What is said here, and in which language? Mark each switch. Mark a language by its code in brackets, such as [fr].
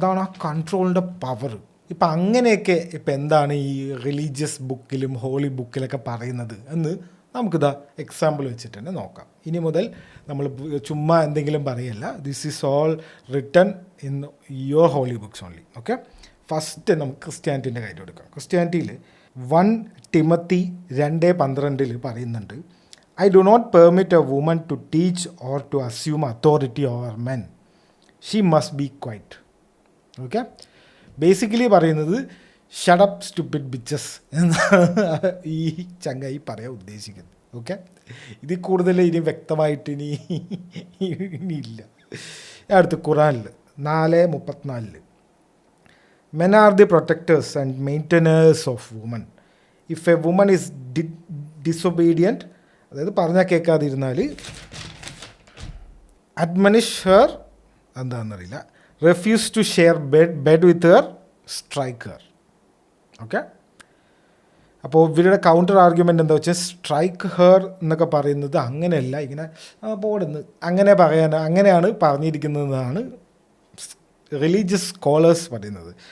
[ml] അതാണ് ആ കൺട്രോളിൻ്റെ പവർ. ഇപ്പം അങ്ങനെയൊക്കെ ഇപ്പം എന്താണ് ഈ റിലീജിയസ് ബുക്കിലും ഹോളി ബുക്കിലൊക്കെ പറയുന്നത് എന്ന് നമുക്കിതാ എക്സാമ്പിൾ വെച്ചിട്ട് തന്നെ നോക്കാം. ഇനി മുതൽ നമ്മൾ ചുമ്മാ എന്തെങ്കിലും പറയല്ല. [en] This is all written in your holy books only. [ml] Okay, first നമുക്ക് ക്രിസ്ത്യാനിറ്റീൻ്റെ കാര്യം എടുക്കാം. ക്രിസ്ത്യാനിറ്റിയിൽ [en] 1 Timothy 2:12 [ml] പറയുന്നുണ്ട്, [en] I do not permit a woman to teach or to assume authority over men. She must be quiet. Okay? [ml] Basically പറയുന്നത് [en] shut up stupid bitches [ml] എന്നാണ് ഈ ചങ്ങായി പറയാൻ ഉദ്ദേശിക്കുന്നത്. ഓക്കെ, ഇതിൽ കൂടുതൽ ഇനി വ്യക്തമായിട്ട് ഇനിയില്ല. അടുത്ത് ഖുറാനിൽ [en] 4:34 Men are the protectors and maintainers of women. If a woman is disobedient, [ml] അതായത് പറഞ്ഞാൽ കേൾക്കാതിരുന്നാൽ, [en] admonish her, [ml] എന്താണെന്നറിയില്ല, [en] Refuse to share bed with her, strike her. [ml] Okay, അപ്പോൾ ഇവരുടെ കൗണ്ടർ ആർഗ്യുമെൻ്റ് എന്താ വെച്ചാൽ, [en] strike her [ml] എന്നൊക്കെ പറയുന്നത് അങ്ങനെയല്ല, ഇങ്ങനെ പോടുന്നു അങ്ങനെ അങ്ങനെയാണ് പറഞ്ഞിരിക്കുന്നതെന്നാണ് റിലീജിയസ് സ്കോളേഴ്സ് പറയുന്നത്.